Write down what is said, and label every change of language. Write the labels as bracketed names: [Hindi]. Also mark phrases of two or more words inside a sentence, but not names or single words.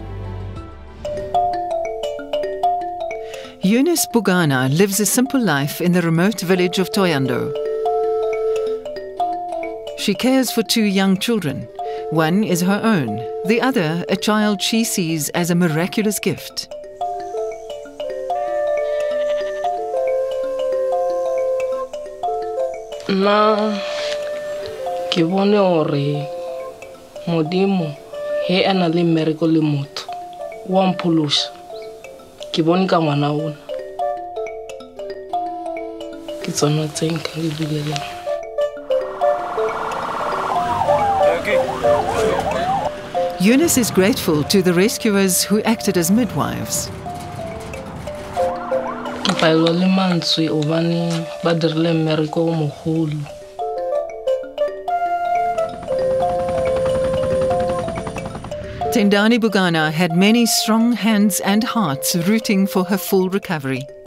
[English] Eunice Bugana lives a simple life in the remote village of Toyando. She cares for 2 young children. One is her own, the other a child she sees as a miraculous gift. [Southern Sotho] Na ke bone hore modimo he ana le mmereko le motho wa mpholosa ke bone ka ngwana ona ke tsona tse nka le bulela. [English] Eunice is grateful to the rescuers who acted as midwives. Tendani Bugana had many strong hands and hearts rooting for her full recovery.